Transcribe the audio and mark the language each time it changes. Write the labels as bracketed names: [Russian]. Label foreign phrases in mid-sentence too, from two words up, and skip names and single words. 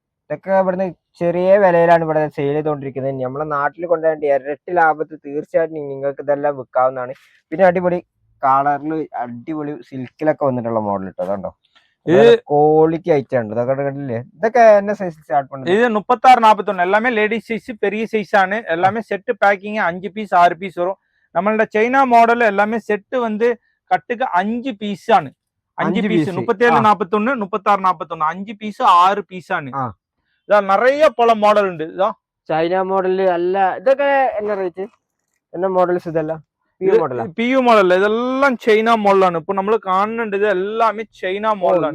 [Malayalam] ഇതൊക്കെ ഇവിടുന്ന് ചെറിയ വിലയിലാണ് ഇവിടെ സെയിൽ ചെയ്തുകൊണ്ടിരിക്കുന്നത്. നമ്മളെ നാട്ടിൽ കൊണ്ടുപോയി ഇരട്ടി ലാഭത്തിൽ തീർച്ചയായിട്ടും നിങ്ങൾക്ക് ഇതെല്ലാം വിൽക്കാവുന്നതാണ്. പിന്നെ അടിപൊളി കളറിൽ അടിപൊളി സിൽക്കിലൊക്കെ വന്നിട്ടുള്ള മോഡൽ ഇട്ടോ കണ്ടോ. ഇത് [English] quality item [Malayalam] ഇതൊക്കെ കണ്ടില്ലേ. ഇതൊക്കെ എന്നെ [English] size start [Malayalam] பண்ணுது. [Tamil] இது 36-41 எல்லாமே [English] ladies size, [Tamil] பெரிய சைஸ் ആണ്. எல்லாமே [English] set packing [Tamil] 5 பீஸ் 6 பீஸ் வரும். நம்மளோட சைனா மாடல் எல்லாமே [English] செட் வந்து [Tamil] கட்டுக்கு 5 பீஸ் ആണ്. [Malayalam] 5 பீஸ் 37-41 36-41 5 പീസ് 6 പീസ് ആണ്. ഇതാ നിറയെ പല മോഡൽ ഉണ്ട്. ഇതാ ചൈന മോഡല് അല്ല. ഇതൊക്കെ എന്നാ റേറ്റ്? എന്നാ മോഡൽസ് ഇതെല്ലാം PU മോഡൽ ഇതെല്ലാം ചൈന മോഡലാണ്. ഇപ്പൊ നമ്മൾ കാണുന്നുണ്ട് ഇത് എല്ലാമേ ചൈന മോഡലാണ്.